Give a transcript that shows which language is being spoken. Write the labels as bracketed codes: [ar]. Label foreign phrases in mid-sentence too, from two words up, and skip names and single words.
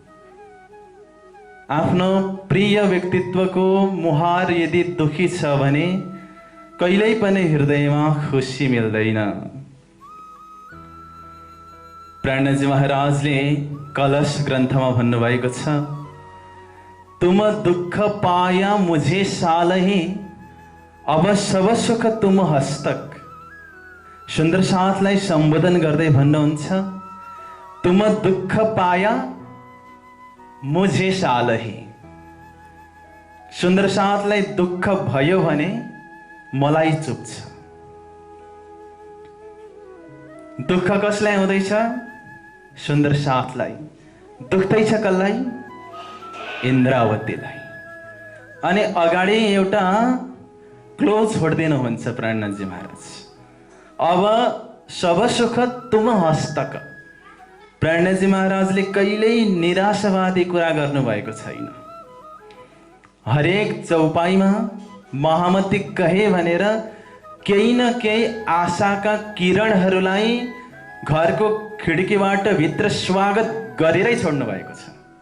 [ne] आफ्नो प्रिय व्यक्तित्वको मुहार यदि दुखी छ भने कहिल्यै पनि हृदयमा खुसी मिल्दैन। प्रणजी महाराजले कलश ग्रन्थमा भन्नुभएको छ, [hi] तुम दुःख पाया मुझे सालही अब सब सुख तुम हस्तक। [ne] सुन्दर साथलाई सम्बोधन गर्दै भन्नुहुन्छ, [hi] तुम दुःख पाया मुझे सालही। [ne] सुन्दर साथलाई दुःख भयो भने मलाई चुप्छ। दुःख कसलाई हुँदैछ? सुन्दर साथलाई। दुख्दैछ कसलाई? इन्द्रावतीलाई। अनि अगाडि एउटा क्लोज छोड्दिनुहुन्छ प्रणजी महाराज, [hi] अब सब सुख तुम हस्तक। [ne] प्रणजी महाराजले कहिल्यै निराशावादी कुरा गर्नुभएको छैन। हरेक चौपाईमा महामती कहे भनेर केही न केही आशाका किरणहरूलाई घरको खिड्कीबाट भित्र स्वागत गरेरै छोड्नु भएको छ।